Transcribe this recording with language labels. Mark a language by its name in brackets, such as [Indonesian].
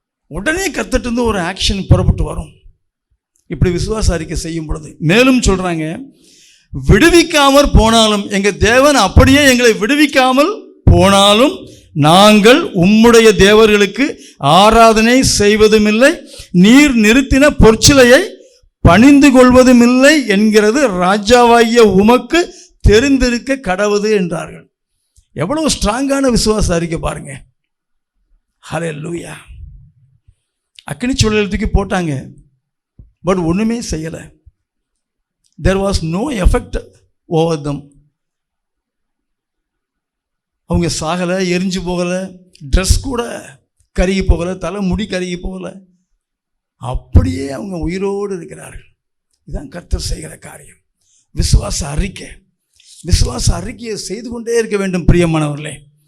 [Tamil] உடனே கர்த்தர்ட்ட ஒரு ஆக்ஷன் புறப்பட்டு வரும். இப்படி விசுவாச அறிக்கை செய்யும் பொழுது மேலும் சொல்றாங்க, விடுவிக்காமல் போனாலும், எங்க தேவன் அப்படியே எங்களை விடுவிக்காமல் போனாலும் நாங்கள் உம்முடைய தேவர்களுக்கு ஆராதனை செய்வதும் இல்லை, நீர் நிறுத்தின பொற்சிலையை பணிந்து கொள்வதும் இல்லை என்கிறது ராஜாவாகிய உமக்கு தெரிந்திருக்க கடவுது என்றார்கள். எவ்வளவு ஸ்ட்ராங்கான விசுவாச அறிக்கை பாருங்க. ஹல்லேலூயா. அக்கினி சூளையில் தூக்கி போட்டாங்க, பட் ஒன்றுமே செய்யலை. [English] there was no effect over them. [Tamil] அவங்க சாகலை, எரிஞ்சு போகலை, ட்ரெஸ் கூட கருகி போகலை, தலை முடி கருகி போகலை, அப்படியே அவங்க உயிரோடு இருக்கிறார்கள். இதுதான் கர்த்தர் செய்கிற காரியம். விசுவாச அறிக்கை. விசுவாச அறிக்கையை செய்து கொண்டே இருக்க வேண்டும் பிரியமானவர்களே.